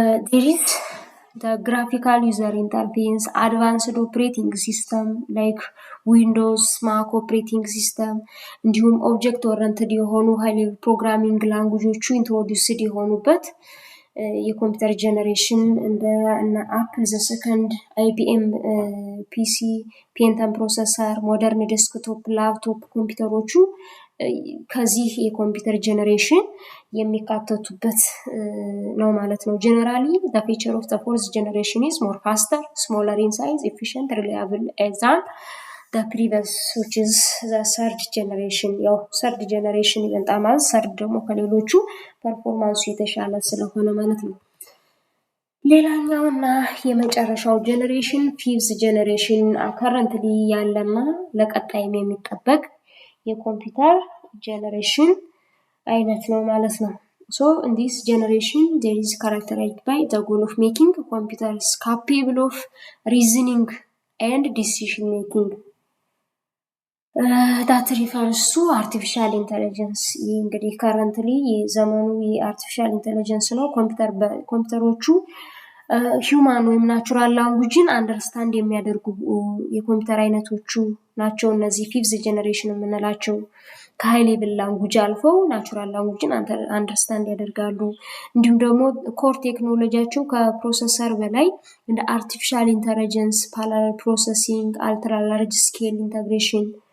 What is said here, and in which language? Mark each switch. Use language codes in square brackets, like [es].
[en] there is the graphical user interface, advanced operating system like Windows, Mac operating system [am] እንዲሁም ኦብጀክት ኦሪየንትድ የሆኑ ሃይ ሌቭል ፕሮግራሚንግ ላንጉጆቹ ኢንትሮዲዩስድ የሆኑበት የኮምፒውተር ጄኔሬሽን እንደ አፕል ዘ ሰከንድ IBM PC ፔንተም ፕሮሰሰር ሞደርን ዴስክቶፕ ላፕቶፕ ኮምፒውተሮቹ ከዚህ የኮምፒውተር ጄኔሬሽን የሚካተቱበት ነው ማለት ነው። [en] generally the feature of the fourth generation is more faster, smaller in size, efficient, reliable than the previous which is the third generation. [am] ያው third generation ይበልጣል ማለት third ደግሞ ከሌሎቹ ፐርፎርማንሱ የተሻለ ስለሆነ ማለት ነው። ሌላኛውና የመጨረሻው ጄኔሬሽን fifth generation currently ያለና ለቀጣይም የሚጠበቅ የኮምፒውተር ጄኔሬሽን አይነት ነው ማለት ነው። [en] So in this generation there is characterized by the goal of making computers capable of reasoning and decision making that refers to artificial intelligence. [am] እንግዲህ currently የዘመኑ የአርቲፊሻል ኢንተለጀንስ ነው። ኮምፒውተሮቹ ሂውማን ወይም ናቹራል ላንጉጅን አንደርስታንድ የሚያደርጉ የኮምፒውተር አይነቶቹ ናቸው። እነዚህ ፊፍዝ ጄኔሬሽን የምንላቸው ከሃይ ሌቭል ላንጉጅ አልፈው ናቹራል ላንጉጅን አንደርስታንድ ያደርጋሉ። እንዲሁም ደግሞ ኮር ቴክኖሎጂያቸው ከፕሮሰሰር በላይ እንደ አርቲፊሻል ኢንተለጀንስ፣ [en] parallel processing, ultra large scale integration